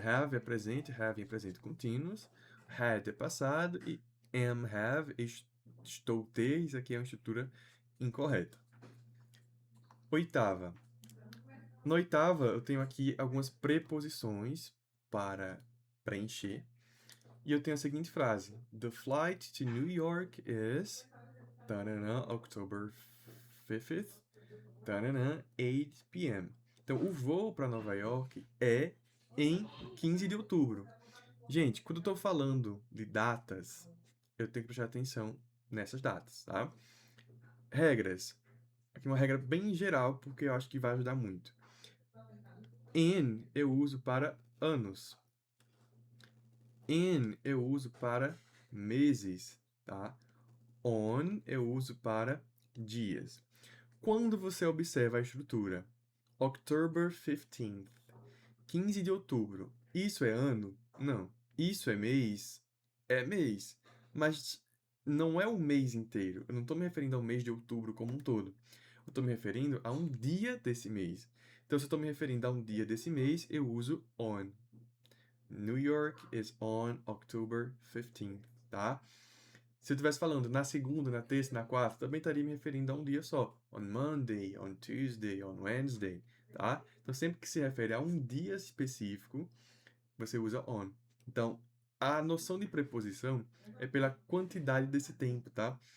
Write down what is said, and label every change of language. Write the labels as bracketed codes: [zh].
[pt] Have é presente, have é presente contínuos, had é passado e am, have, estou ter, isso aqui é uma estrutura incorreta. Oitava. Na oitava, eu tenho aqui algumas preposições para preencher. E eu tenho a seguinte frase: [en] The flight to New York is October 5th, 8 p.m. [pt] Então, o voo para Nova York é em 15 de outubro. Gente, quando eu estou falando de datas, eu tenho que prestar atenção nessas datas, tá? Regras. Aqui uma regra bem geral, porque eu acho que vai ajudar muito. In eu uso para anos. In eu uso para meses, tá? On eu uso para dias. Quando você observa a estrutura October 15th, 15 de outubro, isso é ano? Não. Isso é mês? É mês. Mas não é o mês inteiro. Eu não estou me referindo ao mês de outubro como um todo. Eu estou me referindo a um dia desse mês. Então, se eu estou me referindo a um dia desse mês, eu uso on. [en] New York is on October 15th, tá? [pt] Se eu estivesse falando na segunda, na terça, na quarta, também estaria me referindo a um dia só. [en] On Monday, on Tuesday, on Wednesday, [pt] tá? Então, sempre que se refere a um dia específico, você usa on. Então, a noção de preposição é pela quantidade desse tempo, tá?